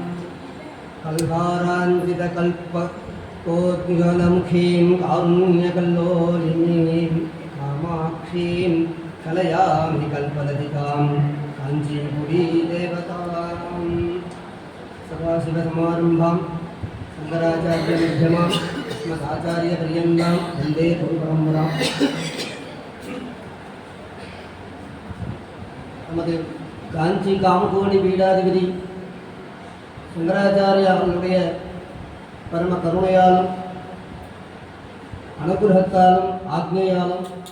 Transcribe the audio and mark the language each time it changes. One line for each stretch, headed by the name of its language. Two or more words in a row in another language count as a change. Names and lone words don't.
Sanskrit: कल्हाराञ्चितकल्पकोद्गलमुखीं कारुण्यकल्लोलिनीं कामाक्षीं कलयामि कल्पलतिकां काञ्चीपुरी देवतां सदाशिवसमारम्भां शंकराचार्यमध्यमाम् अस्मदाचार्यपर्यन्तां वन्दे गुरुपरम्पराम्.
Tamil: நமது காஞ்சி காமகோடி பீடாதிபதி சங்கராச்சாரிய அவர்களுடைய பரம கருணையாலும் அனுகிரகத்தாலும் ஆக்ஞையாலும்